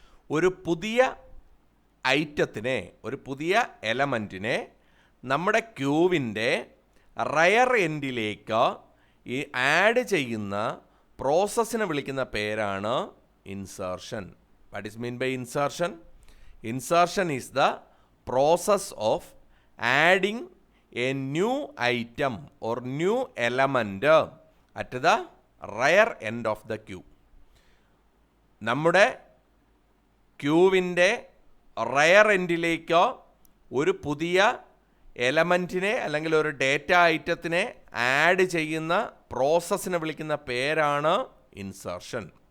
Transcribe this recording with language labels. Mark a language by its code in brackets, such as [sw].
[ml] ഒരു പുതിയ ഐറ്റത്തിനെ, ഒരു പുതിയ എലമെൻറ്റിനെ നമ്മുടെ ക്യൂവിൻ്റെ റെയർ എൻഡിലേക്ക് ഈ ആഡ് ചെയ്യുന്ന പ്രോസസ്സിനെ വിളിക്കുന്ന പേരാണ് insertion. [en] What is mean by insertion? Insertion is the process of adding a new item or new element at the rear end of the queue. [ml] നമ്മുടെ ക്യൂവിൻ്റെ റെയർ എൻഡിലേക്ക് ഒരു പുതിയ എലമെൻറ്റിനെ അല്ലെങ്കിൽ ഒരു ഡേറ്റ ഐറ്റത്തിനെ ആഡ് ചെയ്യുന്ന പ്രോസസ്സിനെ വിളിക്കുന്ന പേരാണ് ഇൻസർഷൻ.